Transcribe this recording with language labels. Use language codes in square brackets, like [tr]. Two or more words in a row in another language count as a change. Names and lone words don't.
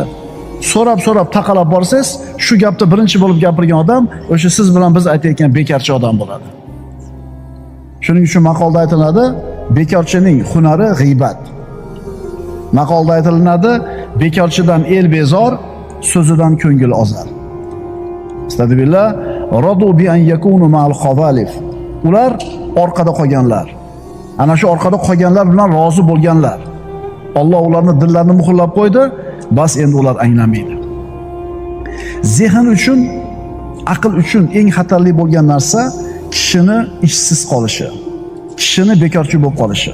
[uz] So'rab taqalab borsangiz, shu gapni birinchi bo'lib gapirgan odam o'sha siz bilan biz aytayotgan bekorchi odam bo'ladi. Shuning uchun maqolda aytiladi, bekorchining hunari g'iybat. Maqolda aytilinadi, bekorchidan el bezor, so'zidan ko'ngil ozar. [ar] أستغفر الله رضوا بأن يكونوا مع الخوالف. [uz] Ular orqada qolganlar. Ana shu orqada qolganlar bilan rozi bo'lganlar. Alloh ularni dillarini muhrlab qo'ydi, bas endi ular anglamaydi. Zehn uchun, aql uchun eng xatarli bo'lgan narsa kishini ishsiz qolishi, kishini bekorchi bo'lib qolishi.